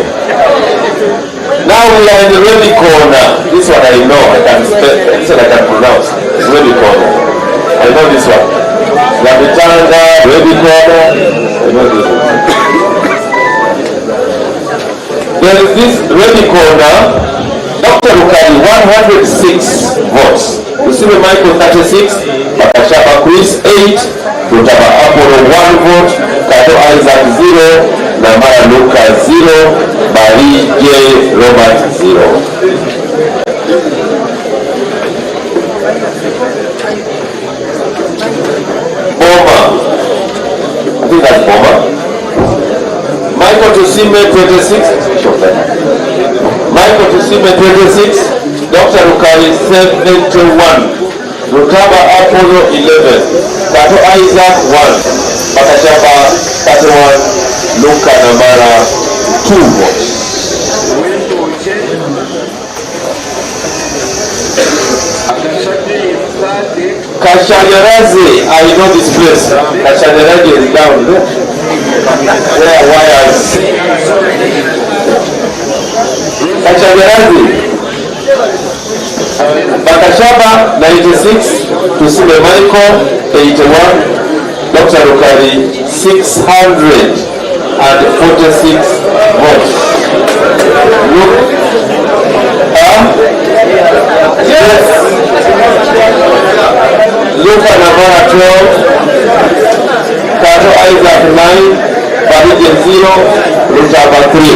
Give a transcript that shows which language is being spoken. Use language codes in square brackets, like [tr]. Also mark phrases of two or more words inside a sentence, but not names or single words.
[en] Now we are in the ready corner. This one I know, I can pronounce. Ready corner. I know this one. Labitanga, ready corner. I know this one. There is this ready corner. Dr. Rukali 106 votes. Tusime Michael 36, Bakashaba Chris 8, Rutaba Apollo 1 vote, Kato Isaac 0, Namara Luka 0, Bari J. Robert 0. I think that's Boma. Michael Tusime 26. Michael Tusime 26. Dr. Rukali 71. Rutaba Apollo 11. Kato Isaac 1. Bakashaba 31. Luka Namara 2 votes. Kashanyarazi, I know this place. Kashanyarazi is down there. Where wires. Kashanyarazi. Bakashaba 96. Tusime Michael 81. Dr. Rukali 646 votes. Look. Yes. Luka Namara 12, Kato Isaac 9, Barige 0, Rutaba 3.